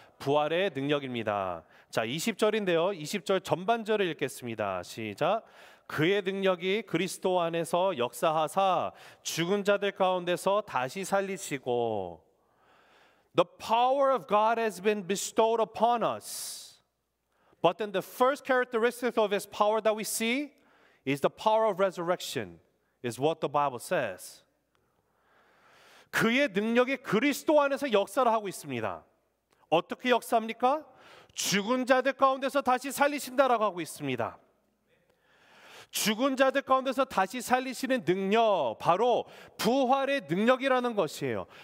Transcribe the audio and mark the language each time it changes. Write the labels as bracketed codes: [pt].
[ko] 부활의 능력입니다. 자, 20절인데요. 20절 전반절을 읽겠습니다. 시작. 그의 능력이 그리스도 안에서 역사하사 죽은 자들 가운데서 다시 살리시고 [en] The power of God has been bestowed upon us. But then the first characteristic of his power that we see is the power of resurrection, is what the Bible says. [ko] 그의 능력이 그리스도 안에서 역사를 하고 있습니다. 어떻게 역사합니까? 죽은 자들 가운데서 다시 살리신다라고 하고 있습니다. 죽은 자들 가운데서 다시 살리시는 능력, 바로 부활의 능력이라는 것이에요.